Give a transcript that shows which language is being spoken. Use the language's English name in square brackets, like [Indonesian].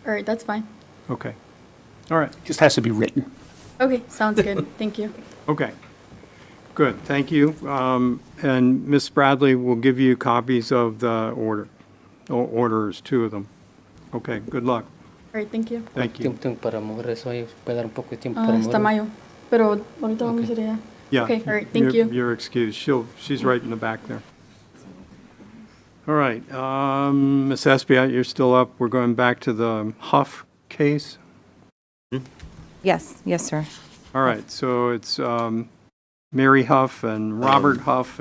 [English] All right, that's fine. Okay. All right. Just has to be written. Okay, sounds good. Thank you. Okay. Good. Thank you. And Ms. Bradley will give you copies of the orders, two of them. Okay. Good luck. All right, thank you. Thank you. [Spanish] Tiempo para mover eso ahí, puede dar un poco de tiempo para Hasta mover. mayo. Pero ahorita vamos a ir allá. [English] Yeah. Okay, all right, thank You're- you. You're excused. She's right in the back there. All right, Ms. Espiat, you're still up. We're going back to the Huff case. Yes, yes, sir. All right, so it's Mary Huff and Robert Huff.